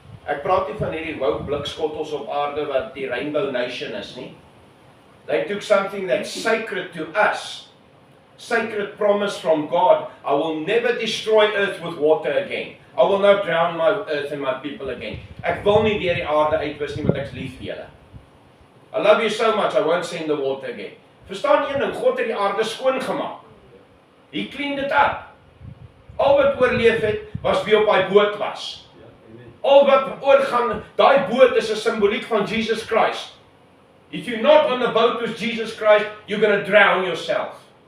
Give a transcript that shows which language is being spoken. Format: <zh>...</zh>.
<af>Ek praat nie van hierdie woke blikskottels op aarde wat die Rainbow Nation is nie.</af> <en>They took something that's sacred to us. Sacred promise from God. I will never destroy earth with water again. I will not drown my earth and my people again.</en> <af>Ek wil nie weer die aarde uitwis nie, want ek is lief vir julle.</af> <en>I love you so much, I won't send the water again.</en> <af>Verstaan een ding, God het die aarde skoon gemaak.</af> <en>He cleaned it up.</en> <af>Al wat oorleef het, was wie op daai boot was. Al wat oorgaan, daai boot is 'n simboliek van Jesus Christ.</af> <en>If you're not on the boat with Jesus Christ, you're going to drown yourself.</en>